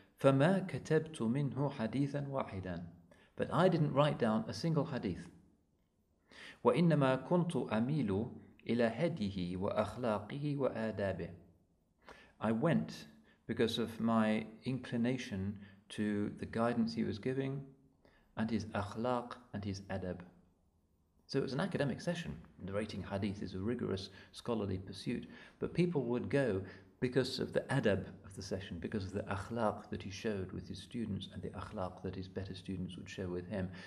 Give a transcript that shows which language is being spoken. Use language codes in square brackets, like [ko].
[ar] فما كتبت منه حديثا واحدا, [en] but I didn't write down a single hadith. [ar] وإنما كنت أميل إلى هديه وأخلاقه وآدابه. [en] I went because of my inclination to the guidance he was giving and his akhlaq and his adab. So it was an academic session. Narrating hadith is a rigorous scholarly pursuit, but people would go because of the adab of the session, because of the akhlaq that he showed with his students and the akhlaq that his better students would share with him.